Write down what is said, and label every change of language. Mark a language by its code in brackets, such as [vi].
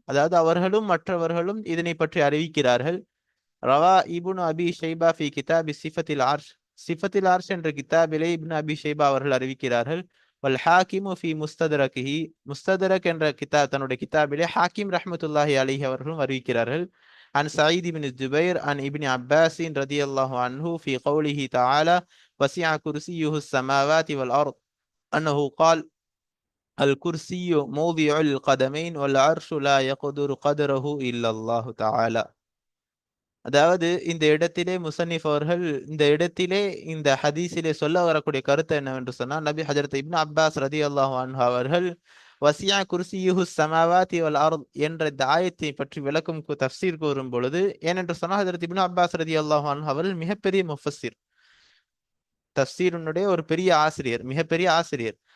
[ta] அதாவது அவர்களும் மற்றவர்களும் இதனை பற்றி அறிவிக்கிறார்கள். [ar] ரவா இப்னு அபி ஷைபா ஃபி கிதாபி சிஃபத்தில் அர்ஷ். [ta] சிஃபத்தில் அர்ஷ் என்ற கிதாபிலே இப்னு அபி ஷைபா அவர்கள் அறிவிக்கிறார்கள். [ar] வல் ஹாக்கிமு ஃபி முஸ்ததரகிஹி. [ta] முஸ்ததரக் என்ற தன்னுடைய கிதாபிலே ஹாக்கிம் ரஹ்மத்துல்லாஹி அலைஹி அவர்களும் அறிவிக்கிறார்கள். [ar] عن سعيد بن الزبير عن ابن عباس رضي الله عنه في قوله تعالى وسع كرسيه السماوات والأرض أنه قال الكرسي موضع القدمين والعرش لا يقدر قدره إلا الله تعالى. [ta] அதாவது இந்த இடத்திலே முசன்னிஃப் அவர்கள் இந்த இடத்திலே இந்த ஹதீஸிலே சொல்ல வரக்கூடிய கருத்து என்னவென்று சொன்னால், நபி ஹஜரத் இப்னு அப்பாஸ் ரலியல்லாஹு அன்ஹு அவர்கள் [ar] வசியா குர்சியுஹு ஸமாவாதி வல் அர்த் [ta] என்ற இந்த ஆயத்தை பற்றி விளக்கும் தஃப்சீர் கூறும் பொழுது, ஏனென்று சொன்னால் ஹஜரத் இப்னு அப்பாஸ் ரலியல்லாஹு அன்ஹு அவர்கள் மிகப்பெரிய முஃபஸ்ஸிர், தஃப்சீருடைய ஒரு பெரிய ஆசிரியர், மிகப்பெரிய ஆசிரியர்.